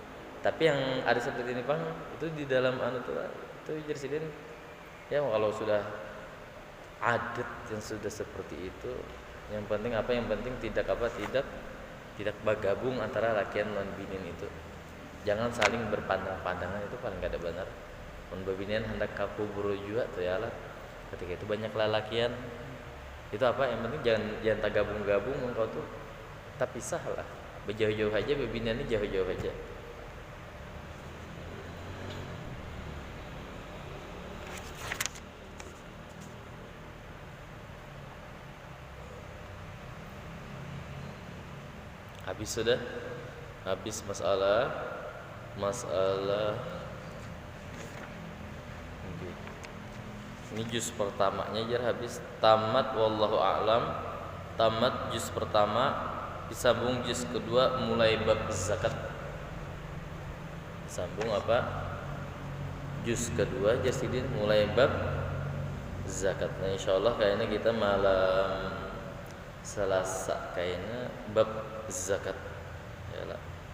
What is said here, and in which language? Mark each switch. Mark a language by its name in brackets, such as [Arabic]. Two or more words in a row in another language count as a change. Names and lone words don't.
[Indonesian] Tapi yang ada seperti ini bang, itu di dalam itu jersidin ya, kalau sudah adat yang sudah seperti itu, yang penting tidak bergabung antara lakian dan binin itu. Jangan saling berpandang-pandangan, itu paling gak ada benar. [Banjar] Mun babinian hendak ka kubur juga tuh ya lah. Ketika itu banyak lalakian. [Indonesian] Itu yang penting jangan gabung-gabung engkau tuh. Tapi sah lah. [Banjar] Berjauh-jauh aja, babinian ini jauh-jauh aja. [Indonesian] Habis masalah ini juz pertamanya habis, tamat wallahu a'lam. Tamat juz pertama, disambung juz kedua mulai bab zakat. Disambung juz kedua jasidin mulai bab zakat. Nah insyaallah kayaknya kita malam Selasa kayaknya bab zakat ya lah.